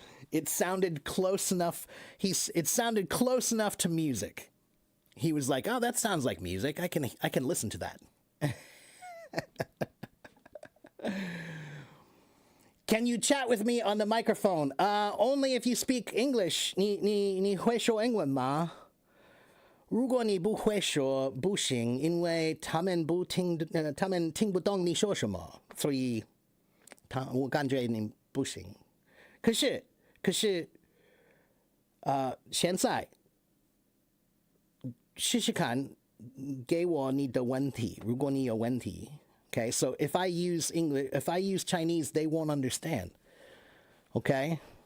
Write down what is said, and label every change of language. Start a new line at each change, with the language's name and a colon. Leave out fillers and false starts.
English: It sounded close enough. It sounded close enough to music. He was like, "Oh, that sounds like music. I can listen to that." Can you chat with me on the microphone? Only if you speak English.
Chinese: 你会说英文吗？如果你不会说，不行，因为他们听不懂你说什么，所以我感觉你不行。可是，现在试试看，给我你的问题。如果你有问题
English: Okay, so if I use Chinese, they won't understand. Okay?